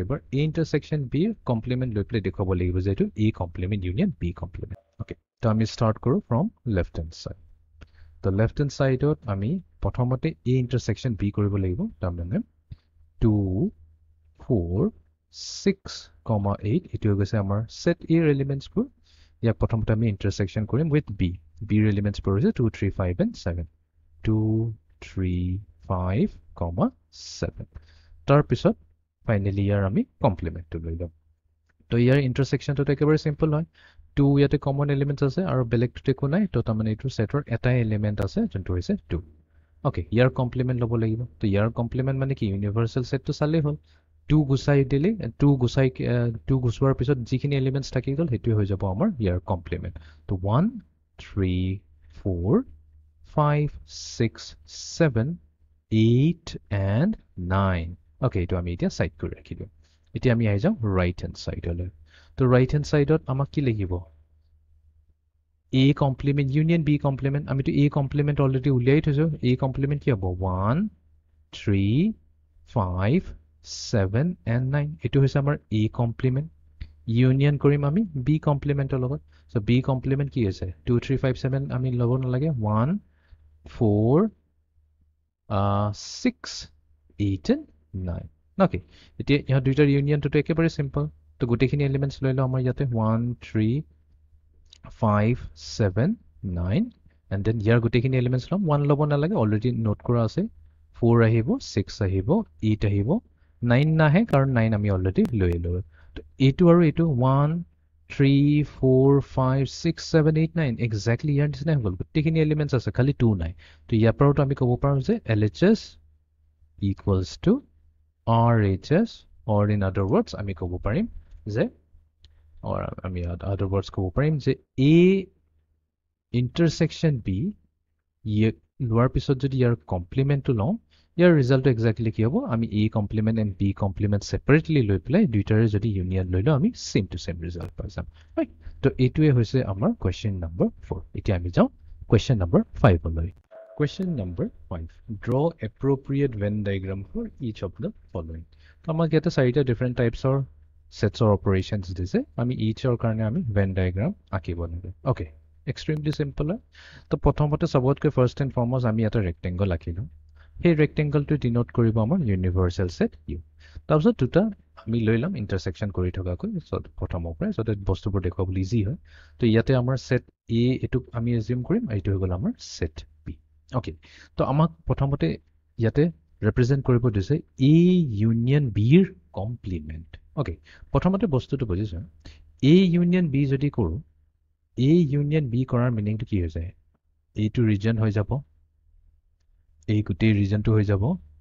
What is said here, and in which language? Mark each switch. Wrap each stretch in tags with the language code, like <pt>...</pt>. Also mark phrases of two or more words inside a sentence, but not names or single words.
<as>এবাৰ</as> <en>A intersection B complement</en> <as>লৈ পেলাই দেখুৱাব লাগিব যে এইটো</as> <en>A complement union B complement</en> <as>okay তো আমি start কৰো from</as> <en>left hand side</en> <as>তো</as> <en>left hand side</en> <as>ত আমি প্ৰথমতে</as> <en>A intersection B</en> <as>কৰিব লাগিব তাৰমানে 2 4 6, 8 এটো হৈ গৈছে আমাৰ</as> <en>set A elements</en> <as>বোৰ ইয়াক প্ৰথমতে আমি intersection কৰিম</as> <en>with B B elements</en> <as>বোৰ হৈছে 2 3 5 and 7 2 3 5, 7 তাৰ পিছত ফাইনালি ইয়াৰ আমি কমপ্লিমেন্ট লৈ ল'ম তো ইয়াৰ intersection টো একেবাৰে simple হয় 2 ইয়াতে</as> <en>common elements</en> <as>আছে আৰু বেলেগটো একো নাই তো তাৰমানে এইটো সেটৰ এটা এলিমেন্ট আছে যোনটো হৈছে 2 okay ইয়াৰ কমপ্লিমেন্ট ল'ব লাগিব তো ইয়াৰ কমপ্লিমেন্ট মানে কি</as> <en>universal set</en> <as>চালেই হ'ল 2 গুছাই দিলে 2 গুছোৱাৰ পিছত যিখিনি এলিমেন্টস থাকি গ'ল হেতু হৈ যাব আমাৰ ইয়াৰ কমপ্লিমেন্ট তো 1 3 4 5 6 7 8 and 9 okay তো আমি এতিয়া সাইড কৰি ৰাখি দিম এতিয়া আমি আহি যাম</as> <en>right hand side</en> <as>তো</as> <en>right hand side</en> <as>আমাক কি লাগিব</as> <en>A complement union B complement</en> <as>আমি তো</as> <en>A complement</en> <as>অলৰেডি উলিয়াই থৈছো</as> <en>A complement</en> <as>কি হ'ব 1 3 5 7 and 9 এটো হৈছে আমাৰ</as> <en>A complement union</en> <as>কৰিম আমি</as> <en>B complement</en> <as>লগত</as> <en>so B complement</en> <as>কি হৈছে 2 3 5 7 আমি ল'ব নালাগে 1 4 6 8 and 9 okay এতিয়া ইহা দুইটাৰ ইউনিয়নটো একেবাৰে সিম্পল তো গোটেইখিনি এলিমেন্টস লৈ লওঁ আমাৰ ইয়াতে 1 3 5 7 9</as> <en>and then</en> <as>ইয়াৰ গোটেইখিনি এলিমেন্টস লম 1 ল'ব নালাগে অলৰেডি নোট কৰা আছে 4 আহিব 6 আহিব 8 আহিব 9 নাহে কাৰণ 9 আমি অলৰেডি লৈ ল'লো তো এইটো আৰু এইটো 1 3 4 5 6 7 8 9 এক্স্যাক্টলি ইয়াৰ নিচিনা হৈ গ'ল গোটেইখিনি এলিমেন্টস আছে খালি 2 নাই তো ইয়াৰ পৰাটো আমি ক'ব পাৰো যে</as> <en>LHS equals to RHS or in other words</en> <as>আমি ক'ব পাৰিম যে or আমি</as> <en>other words</en> <as>ক'ব পাৰিম যে</as> <en>A intersection B</en> <as>লোৱাৰ পিছত যদি ইয়াৰ কমপ্লিমেন্টটো লওঁ ইয়াৰ ৰিজাল্টটো এক্স্যাক্টলি কি হ'ব আমি</as> <en>A complement and B complement</en> <as>separately লৈ পেলাই দুইটাৰে যদি ইউনিয়ন লৈ লওঁ আমি</as> <en>same to same result</en> <as>পাই যাম right তো এইটোৱে হৈছে আমাৰ</as> <en>question number 4</en> <as>এতিয়া আমি যাওঁ</as> <en>question number 5</en> <as>লৈ</as> <en>question number 5 draw appropriate Venn diagram for each of the following</en> <as>তো আমাক ইয়াতে চাৰিটা</as> <en>different types or sets or operations</en> <as>দিছে আমি each or কাৰণে আমি</as> <en>Venn diagram</en> <as>আঁকিব লাগে</as> <en>okay extremely simple</en> <as>তো প্ৰথমতে সবতকৈ</as> <en>first and foremost</en> <as>আমি এটা rectangle আঁকিলো সেই rectangle টো ডিনোট কৰিব আমাৰ</as> <en>universal set U</en> <as>তাৰপিছত দুটা আমি লৈ লম intersection কৰি থকাকৈ প্ৰথমৰ পৰা</as> <en>so that</en> <as>বস্তুবোৰ দেখুৱাবলৈ ইজি হয় তো ইয়াতে আমাৰ</as> <en>set A</en> <as>এটো আমি assume কৰিম এইটো হৈ গ'ল আমাৰ</as> <en>set B okay</en> <as>তো আমাক প্ৰথমতে ইয়াতে represent কৰিব দিছে</as> <en>A union B</en> <as>ৰ complement okay প্ৰথমতে বস্তুটো বুজিছো</as> <en>A union B</en> <as>যদি কৰো</as> <en>A union B</en> <as>কৰাৰ মিনিংটো কি হৈ যায় এইটো ৰিজন হৈ যাব এই গোটেই ৰিজনটো হৈ যাব</as>